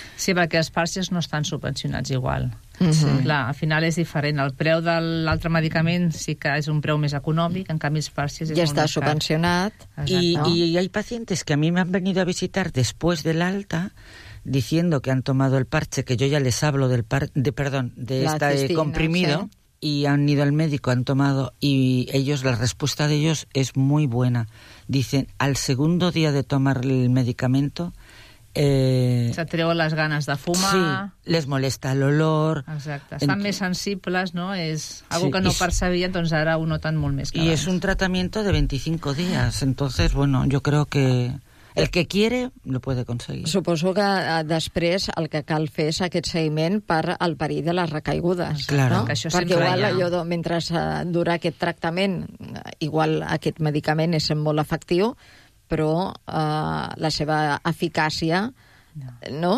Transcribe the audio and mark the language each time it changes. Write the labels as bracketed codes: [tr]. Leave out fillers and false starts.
[ca] Sí, perquè els parxes no estan subvencionats igual. Sí. Clar, al final és diferent. El preu de l'altre medicament sí que és un preu més econòmic, en canvi els parxes... Ja està subvencionat. Exacte. [es] Y hay pacientes que a mí me han venido a visitar después del alta diciendo que han tomado el parche, que yo ya les hablo del parche, de esta comprimido, ¿sí? Y han ido al médico, han tomado, y ellos, la respuesta de ellos es muy buena. Dicen, al segundo día de tomar el medicamento... [ca] Se treuen les ganes de fumar... Sí, les molesta l'olor... Exacte, estan més sensibles, no? És una cosa que no percebien, doncs ara ho noten molt més que abans. I és un tractament de 25 dies, [es] entonces, bueno, [ca] jo crec que... [es] El que quiere, lo puede conseguir. [ca] Suposo que després el que cal fer és aquest seguiment per al perill de les recaigudes. [es] Claro. [ca] No? Això perquè igual allò, mentre dura aquest tractament, igual aquest medicament és molt efectiu, però la seva eficàcia... No. No?